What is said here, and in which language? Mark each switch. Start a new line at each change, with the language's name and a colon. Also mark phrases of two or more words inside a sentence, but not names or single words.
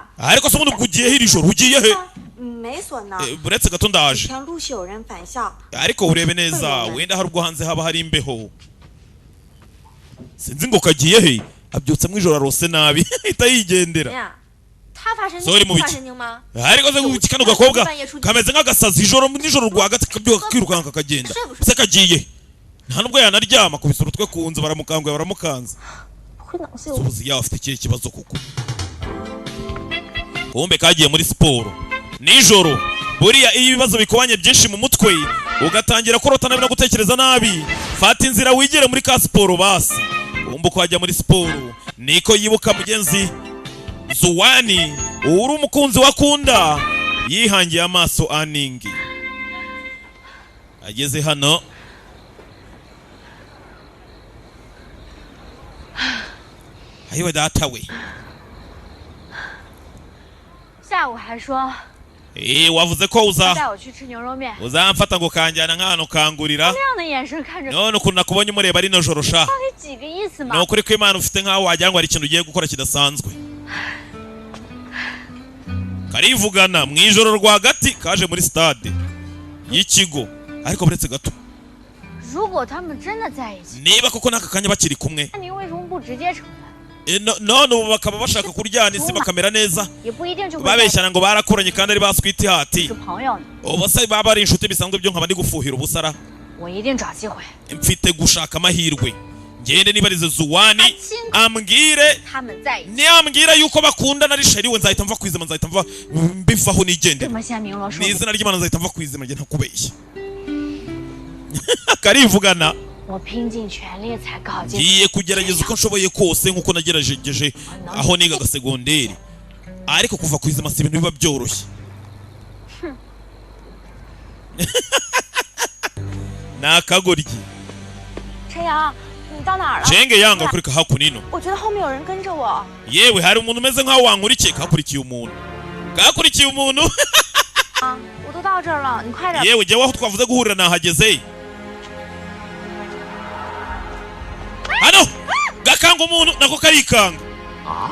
Kinyarwanda: ariko se ubundi ugiye he iri joro ugiye he
Chinese: 没锁呢。
Kinyarwanda: buretse gato
Chinese: 以
Kinyarwanda: ndaje
Chinese: 前陆续有人返校，
Kinyarwanda: ariko urebe neza wenda hari ubwo hanze haba hari imbeho sinzi ngo kagiye he abyutse mu ijoro arose nabi ahita
Chinese: 怎
Kinyarwanda: yigendera
Chinese: 样？他发神 Sorry, 经，你
Kinyarwanda: Mubiki.
Chinese: 发神经吗？
Kinyarwanda: ariko se kano gakobwa kameze nk'agasazi ijoro nijoro rwagati kabyuka kirukanka kagenda se kagiye nta nubwo yanaryama kubisa urutwe ku nzu baramukanguye baramukanze
Chinese: 不会脑子有
Kinyarwanda: ubuzi yawe afite ikihe kibazo kuko kumbe kagiye muri siporo nijoro buriya iyo ibibazo bikubanye byinshi mu mutwe ugatangira kurota nabi no gutekereza nabi fata inzira wigire muri ka siporo basi kumbe uko wajya muri siporo niko yibuka mugenzi Zuwani uri umukunzi wakunda yihangiye amaso aningi ageze hano ayiwe data we
Chinese: 下午还说
Kinyarwanda: wavuze ko
Chinese: 带我去吃牛肉面，
Kinyarwanda: uzamfata ngo kanjyana nk'ahantu kangurira
Chinese: 这样的眼神看着，
Kinyarwanda: none ukuntu nakubonye umureba rino joro sha
Chinese: 到底几个意思
Kinyarwanda: ni
Chinese: 嘛？
Kinyarwanda: ukuri ko imana ufite nk'aho wagira ngo hari ikintu ugiye gukora kidasanzwe karivugana mu ijoro rwagati kaje muri stade y'ikigo ariko buretse gato
Chinese: 如果他们真的在一起，
Kinyarwanda: niba koko n'aka kanya bakiri kumwe
Chinese: 那你为什么不直接承认？
Kinyarwanda: none ubu bakaba bashaka kuryana isi bakamera neza
Chinese: 也不一定就会在一起
Kinyarwanda: babeshyana ngo barakuranye kandi ari baswita ihati
Chinese: 是朋友呢。
Kinyarwanda: ubu se baba ari inshuti bisanzwe byo nkaba ndi gufuhira ubusara
Chinese: 我一定找机会，
Kinyarwanda: mfite gushaka amahirwe ngende nibarize Zuwani ambwire
Chinese: 他们在一起。
Kinyarwanda: niambwira yuko bakundana ari sheri we nzahita mva kwizima nzahita mva mbivaho
Chinese: 这
Kinyarwanda: nigendera
Chinese: 么鲜明了说
Kinyarwanda: ni，izina ry'Imana nzahita mva kwizima njye ntakubeshya karivugana
Chinese: 我拼尽全力才搞进。
Kinyarwanda: ngiye kugerageza uko nshoboye kose nk'uko nagerageje aho nigaga segonderi ariko kuva kwizima si ibintu biba byoroshye ni akagoryi
Chinese: 陈阳，你到哪儿了？
Kinyarwanda: cenge yanga kurika hakunino
Chinese: 我觉得后面有人跟着我。
Kinyarwanda: yewe hari umuntu umeze nk'aho wankurikiye kakurikiye umuntu kakurikiye umuntu
Chinese: 啊，我都到这儿了，你快点。
Kinyarwanda: yewe jyewe aho twavuze guhurira nahageze hano gakanga umuntu nako karikanga
Chinese: 啊，